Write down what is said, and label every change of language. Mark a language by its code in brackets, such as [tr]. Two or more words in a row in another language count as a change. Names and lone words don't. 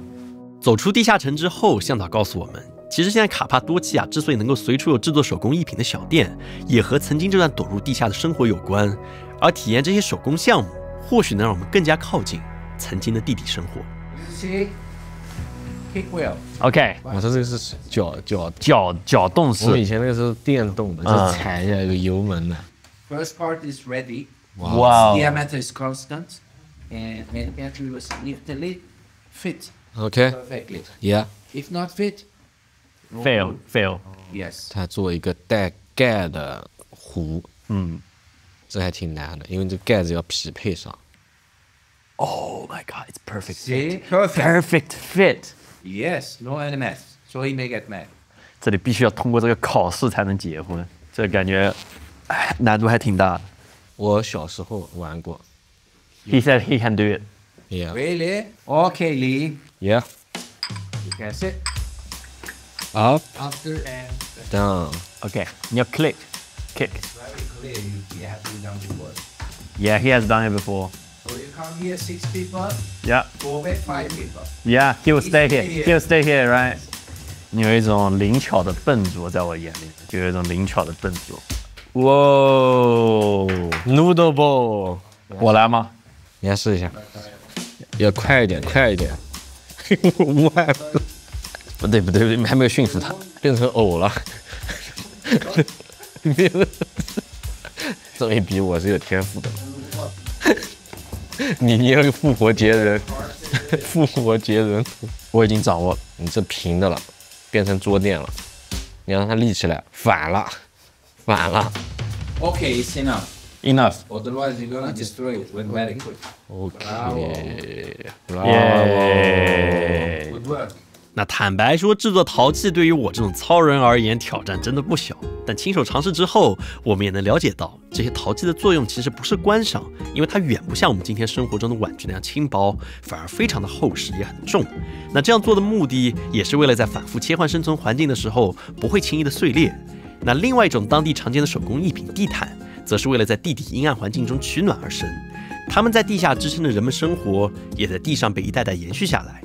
[zh] 走出地下城之後，向導告訴我們，其實現在卡帕多奇亞之所以能夠隨處有製作手工藝品的小店，也和曾經這段躲入地下的生活有關。而體驗這些手工項目，或許能讓我們更加靠近曾經的地底生活。 [en] Kick wheel. OK， [zh] 我說這個是腳動式。我們以前那個是電動的，就踩一下有油門的。 [en] First part is ready. Wow. Diameter is constant, and manufacturer will significantly fit. OK. Perfectly. Yeah. If not fit, fail. Yes. [zh] 它做一個帶蓋的壺，這還挺難的，因為這蓋子要匹配上。 [en] Oh my God, it's perfect. See? Perfect fit. Yes, no NMS, so he may get mad. [zh] 這裡必須要通過這個考試才能結婚，這感覺難度還挺大的。我小時候玩過。 [en] He said he can do it. Yeah. Really? Okay, Lee. Yeah. You can sit. Up. After and down. [zh] Okay, 你要 kick. [en] Very clear. You have to do the work. Yeah, he has done it before. So you come here 6 people. Yeah. Forward 5 people. Yeah, he will stay here. He will stay here, right? [zh] 你有一種靈巧的笨拙在我眼裡，就有一種靈巧的笨拙。哇 ， [en] Noodle Bowl， [zh] 我來嗎？你來試一下，要快一點，快一點。不對，還沒有馴服它，變成藕了。這一比我是有天賦的。你要復活節人，復活節人圖，我已經掌握了。你這平的了，變成桌墊了，你讓它立起來，反了。 [en] Okay, it's enough. Enough. Otherwise, you're gonna destroy it with very quick. Okay. Good work. [zh] 那坦白說，製作陶器對於我這種糙人而言，挑戰真的不小。但親手嘗試之後，我們也能了解到，這些陶器的作用其實不是觀賞，因為它遠不像我們今天生活中的碗具那樣輕薄，反而非常的厚實，也很重。那這樣做的目的，也是為了在反覆切換生存環境的時候，不會輕易的碎裂。那另外一種當地常見的手工藝品地毯，則是為了在地底陰暗環境中取暖而生。它們在地下支撐着人們生活，也在地上被一代代延續下來。